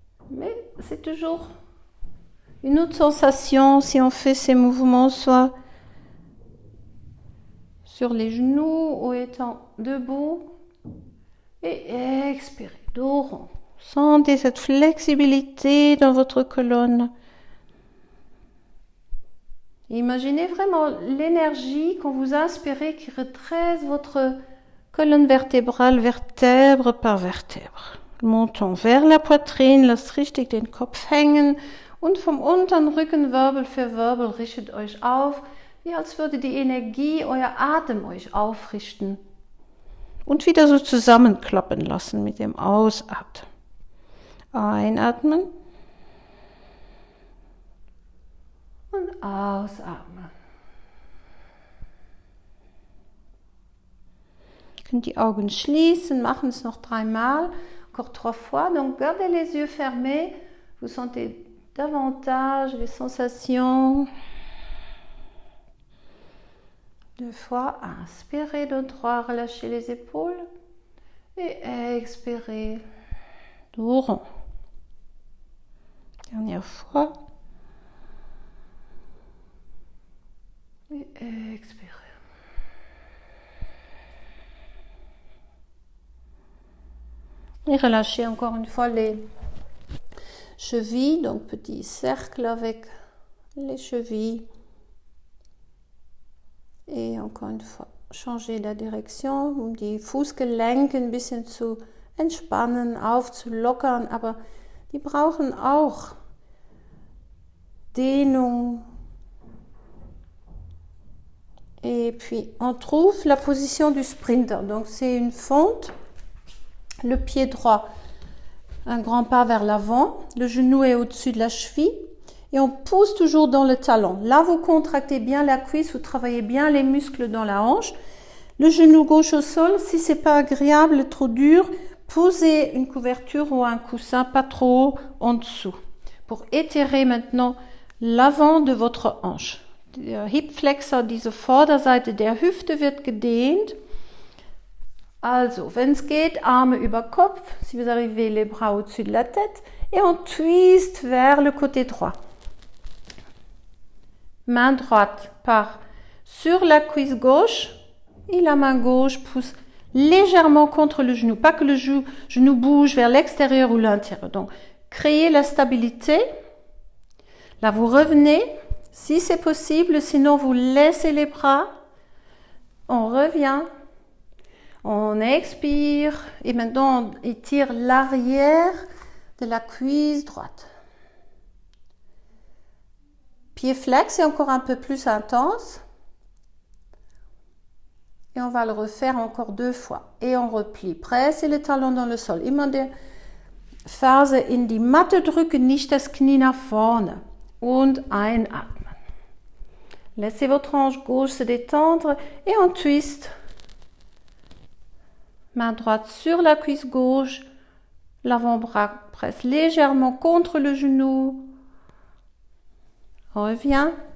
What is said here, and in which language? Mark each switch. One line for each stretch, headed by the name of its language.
French: Mais c'est toujours une autre sensation si on fait ces mouvements soit sur les genoux ou étant debout et expirez. Dos rond. Sentez cette flexibilité dans votre colonne. Imaginez vraiment l'énergie quand vous inspirez qui redresse votre colonne vertébrale, vertèbre par vertèbre. Menton vers la poitrine,
German: lasst richtig den Kopf hängen und vom unteren Rücken Wirbel für Wirbel richtet euch auf, wie als würde die Energie euer Atem euch aufrichten. Und wieder so zusammenklappen lassen mit dem Ausatmen. Einatmen und ausatmen. Ihr könnt die Augen schließen, machen es noch 3 Mal,
French: encore 3 fois. Donc gardez les yeux fermés, vous sentez davantage les sensations. 2 fois, inspirez de droit, relâchez les épaules et expirez, dos rond. Dernière fois. Et expirez. Et relâchez encore une fois les chevilles, donc petit cercle avec les chevilles. Et encore une fois, changez la
German: Direktion, um die Fußgelenke ein bisschen zu entspannen, aufzulockern, aber die brauchen auch Dehnung.
French: Et puis, on trouve la position du sprinter. Donc, c'est une fente, le pied droit, un grand pas vers l'avant, le genou est au-dessus de la cheville et on pousse toujours dans le talon. Là, vous contractez bien la cuisse, vous travaillez bien les muscles dans la hanche. Le genou gauche au sol, si c'est pas agréable, trop dur, posez une couverture ou un coussin pas trop haut en dessous pour étirer maintenant l'avant de votre hanche.
German: Der Hipflexor, diese Vorderseite der Hüfte wird gedehnt. Also, wenn es geht, Arme über Kopf,
French: si vous arrivez les bras au-dessus de la tête, et on twist vers le côté droit. Main droite part sur la cuisse gauche et la main gauche pousse légèrement contre le genou, pas que le genou bouge vers l'extérieur ou l'intérieur. Donc, créez la stabilité. Là, vous revenez, si c'est possible, sinon vous laissez les bras. On revient. On expire et maintenant on étire l'arrière de la cuisse droite. Pied flex est encore un peu plus intense. Et on va le refaire encore 2 fois. Et on replie. Pressez le talon dans le sol.
German: Immer die Ferse in die Matte drücken, nicht das Knie nach vorne. Und einatmen.
French: Laissez votre hanche gauche se détendre et on twist. Main droite sur la cuisse gauche, l'avant-bras presse légèrement contre le genou. On revient.